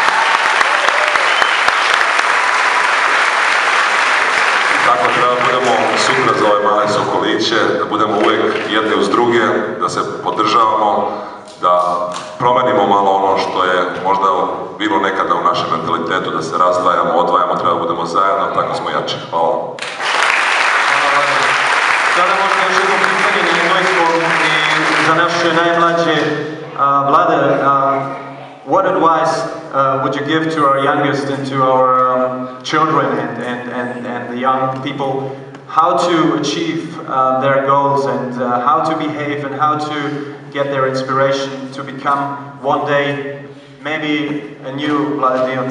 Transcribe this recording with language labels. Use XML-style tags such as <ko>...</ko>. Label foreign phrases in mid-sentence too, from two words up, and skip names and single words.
<sr>Tako treba budemo sutra za ove male sokoliće, da budemo uvijek jedni uz druge, da se podržavamo, da promenimo malo ono što je možda bilo nekada u našem mentalitetu, da se razdvajamo, odvajamo, treba budemo zajedno, tako smo jači. Hvala. Sada možda još jedno pitanje Illinoisko i za naše najmlađe Vlade.</sr> <en>What advice would you give to our youngest and to our children and the young people, how to achieve their goals and how to behave and how to get their inspiration to become one day maybe a new Vlade Divac?</en>